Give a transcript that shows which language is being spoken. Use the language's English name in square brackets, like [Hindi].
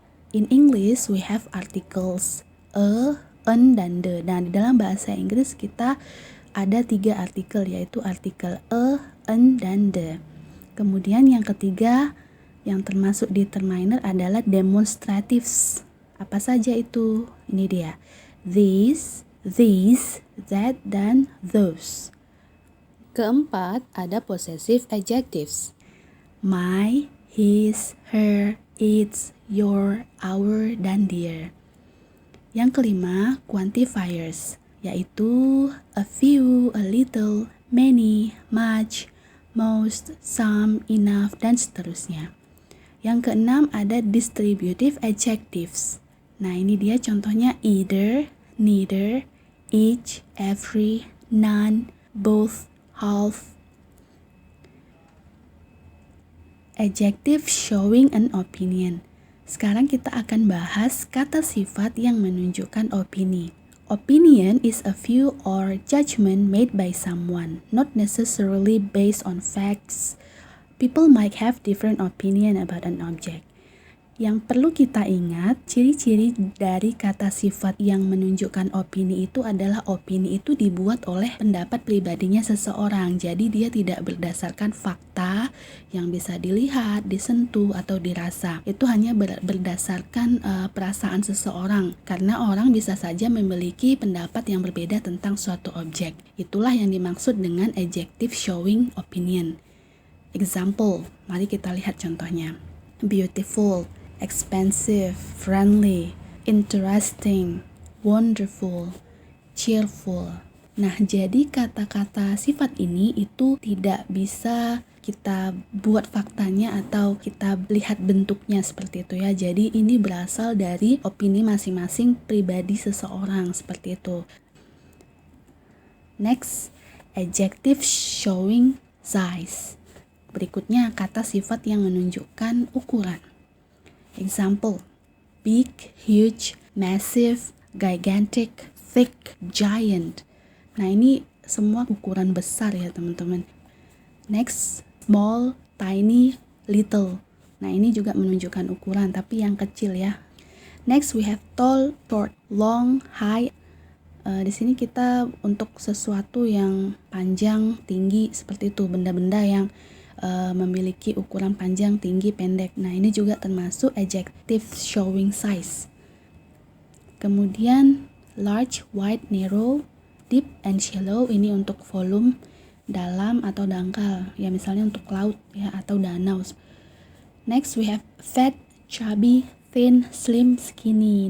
[English] In English, we have articles. A, an, [Indonesian] dan [English] the. [Indonesian] Nah, di dalam bahasa Inggris kita ada 3 artikel, yaitu artikel a, an, dan the. Kemudian yang ketiga yang termasuk determiner adalah demonstratives. Apa saja itu? Ini dia. These, that, dan those. Keempat, ada possessive adjectives. My, his, her, its, your, our, dan their. Yang kelima, quantifiers, yaitu a few, a little, many, much, most, some, enough, dan seterusnya. Yang keenam ada distributive adjectives. Nah, ini dia contohnya either, neither, each, every, none, both, half. [English] Adjective showing an opinion. [Indonesian] Sekarang kita akan bahas kata sifat yang menunjukkan opini. [English] Opinion is a view or judgment made by someone, not necessarily based on facts. People might have different opinion about an object. [Indonesian] Yang perlu kita ingat, ciri-ciri dari kata sifat yang menunjukkan opini itu adalah opini itu dibuat oleh pendapat pribadinya seseorang. Jadi dia tidak berdasarkan fakta yang bisa dilihat, disentuh, atau dirasa. Itu hanya berdasarkan perasaan seseorang. Karena orang bisa saja memiliki pendapat yang berbeda tentang suatu objek. Itulah yang dimaksud dengan adjective showing opinion. Example, mari kita lihat contohnya. [English] Beautiful, expensive, friendly, interesting, wonderful, cheerful. [Indonesian] Nah, jadi kata-kata sifat ini itu tidak bisa kita buat faktanya atau kita lihat bentuknya seperti itu ya. Jadi ini berasal dari opini masing-masing pribadi seseorang seperti itu. [English] Next, adjective showing size. [Indonesian] Berikutnya kata sifat yang menunjukkan ukuran. [English] Example, big, huge, massive, gigantic, thick, giant. [Indonesian] Nah, ini semua ukuran besar ya teman-teman. [English] Next, small, tiny, little. [Indonesian] Nah, ini juga menunjukkan ukuran tapi yang kecil ya. [English] Next we have tall, short, long, high. [Indonesian] Di sini kita untuk sesuatu yang panjang, tinggi, seperti itu, benda-benda yang memiliki ukuran panjang, tinggi, pendek. Nah, ini juga termasuk adjective showing size. Kemudian [English] large, wide, narrow, deep, and shallow. [Indonesian] Ini untuk volume, dalam atau dangkal. Ya, misalnya untuk laut ya atau danau. [English] Next we have fat, chubby, thin, slim, skinny.